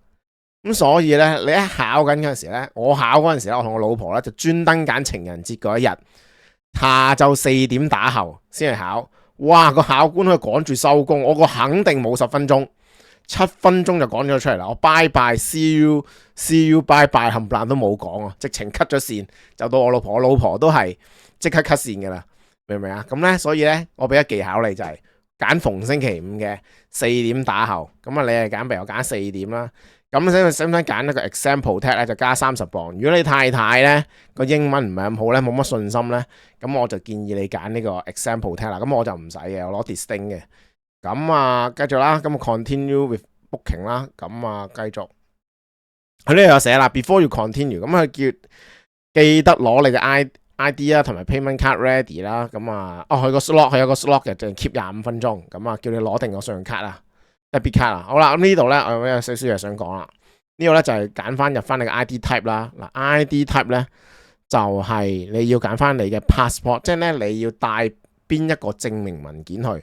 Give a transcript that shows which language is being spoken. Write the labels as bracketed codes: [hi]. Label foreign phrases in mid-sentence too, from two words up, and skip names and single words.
[yue] 咁所以咧，你一考緊嗰陣時咧，我考嗰陣時咧，我同我老婆咧就專登揀情人節嗰一日下晝4點打後先去考。哇！個考官佢趕住收工，我個肯定冇10分鐘，7分鐘就趕咗出嚟啦。我拜拜 [en] see you [yue] 拜拜冚唪唥都冇講啊，直情 cut 咗線，就到我老婆。我老婆都係即刻 cut 線噶啦，明唔明啊？咁咧，所以咧，我俾咗技巧你就係揀逢星期五嘅4點打後。咁啊，你係揀，譬如我揀4點啦。咁使唔使揀一個 [en] example tag [yue] 咧？就加30磅。如果你太太咧個英文唔係咁好咧，冇乜信心咧，咁我就建議你揀呢個 [en] example tag [yue] 啦。咁我就唔使嘅，我攞 distinct 嘅。咁啊，繼續啦。咁 [en] continue with booking [yue] 啦。咁啊，繼續。佢呢度有寫啦 ， [en] before you continue， [yue] 咁佢叫記得攞你嘅 ID 啦，同埋 [en] payment card ready [yue] 啦。咁啊，佢有個 slot 嘅，就 keep 25分鐘。咁啊，叫你攞定個信用卡啦。 [en] debit card [yue] 啦，好啦，咁呢度咧，我有少少嘢想講啦。呢度咧就係揀翻入翻你嘅 [en] ID type [yue] 啦。嗱， [en] ID type [yue] 咧就係你要揀翻你嘅 passport， 即係咧你要帶邊一個證明文件去。